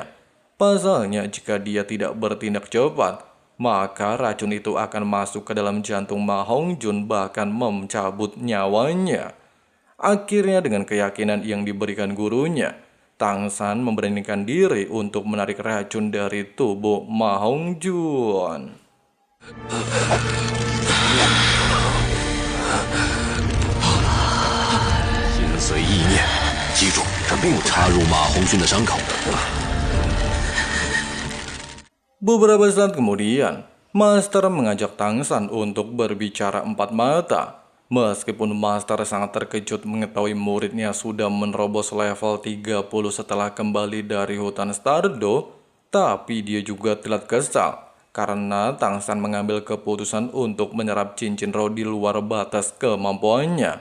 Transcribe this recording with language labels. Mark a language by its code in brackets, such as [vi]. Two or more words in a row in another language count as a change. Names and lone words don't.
[id] Pasalnya jika dia tidak bertindak cepat, maka racun itu akan masuk ke dalam jantung Ma Hongjun bahkan mencabut nyawanya. Akhirnya dengan keyakinan yang diberikan gurunya, Tangsan memberanikan diri untuk menarik racun dari tubuh Ma Hongjun. [zh] 心随意念，记住，这并不插入马红军的伤口。 [id] Beberapa saat kemudian, Master mengajak Tangsan untuk berbicara empat mata. Meskipun Master sangat terkejut mengetahui muridnya sudah menerobos level 30 setelah kembali dari hutan Stardo, tapi dia juga telat kesal karena Tangsan mengambil keputusan untuk menyerap cincin roh di luar batas kemampuannya.